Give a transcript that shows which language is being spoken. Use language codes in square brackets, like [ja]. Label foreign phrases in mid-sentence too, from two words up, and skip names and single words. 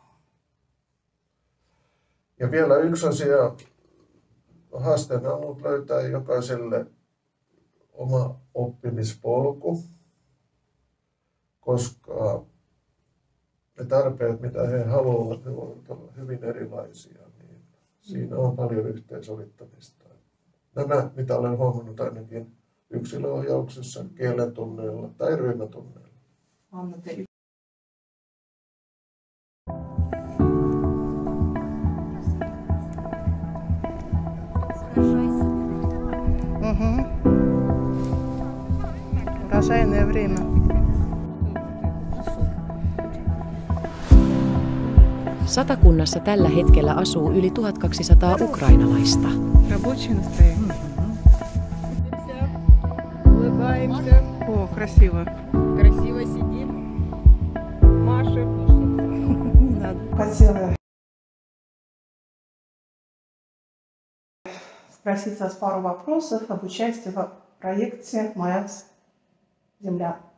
[fi] Ja vielä yksi asia, haasteena on ollut löytää jokaiselle oma oppimispolku, koska ne tarpeet, mitä he haluavat, ne voivat olla hyvin erilaisia, niin siinä on paljon yhteensovittamista. Nämä, mitä olen huomannut ainakin yksilöohjauksessa, kielen tunneilla tai ryhmätunneilla. [ru] Урожайное время. [fi] Satakunnassa tällä hetkellä asuu yli 1200 ukrainalaista. [ru] Рабочее настроение. Улыбаемся. О, красиво. Красиво сидим. Маша. Не надо. Хотела спросить вас пару вопросов об участии в проекте «Моя земля».